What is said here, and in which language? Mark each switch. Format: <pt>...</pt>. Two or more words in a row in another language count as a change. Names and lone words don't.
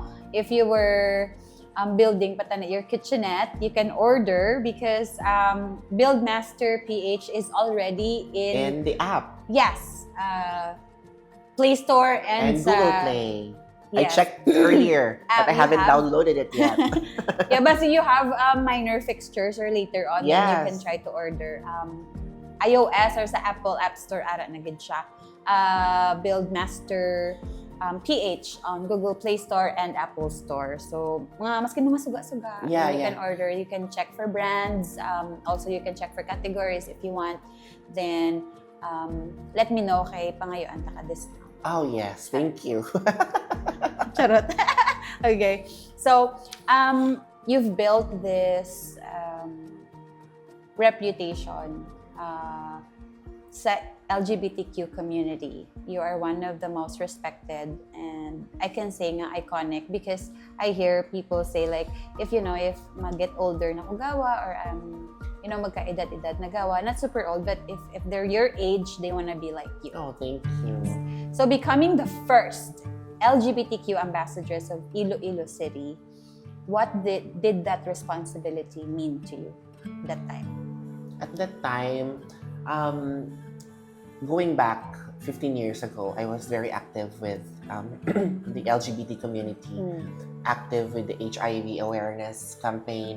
<en>If you were building your kitchenette, you can order because Buildmaster PH is already in the app. Yes, Play Store and Google Play. Yes. I checked earlier, but I haven't downloaded it yet. Yeah, but so you have minor fixtures or later on, then you can try to order.</en> <hil>iOS or sa Apple App Store na gid siya.</hil> <en>Buildmaster PH on Google Play Store and Apple Store. So,</en> <hil>maski mo masuga-suga,</hil> <en>you can order. You can check for brands. Also, you can check for categories if you want. Then, let me know</en> <hil>kay pangayuan ta ka discount.</hil> <en>Oh yes, thank you. Charot. Okay. So, you've built this reputation sa LGBTQ community. You are one of the most respected, and I can say nga iconic because I hear people say like, if</en> <hil>mag-get older na kugawa or magka-edad-edad na gawa,</hil> <en>not super old, but if they're your age, they wanna be like you. Oh, thank you. So becoming the first LGBTQ ambassadress of Iloilo City, what did that responsibility mean to you that time? At that time, going back 15 years ago, I was very active with the LGBT community, active with the HIV awareness campaign.</en>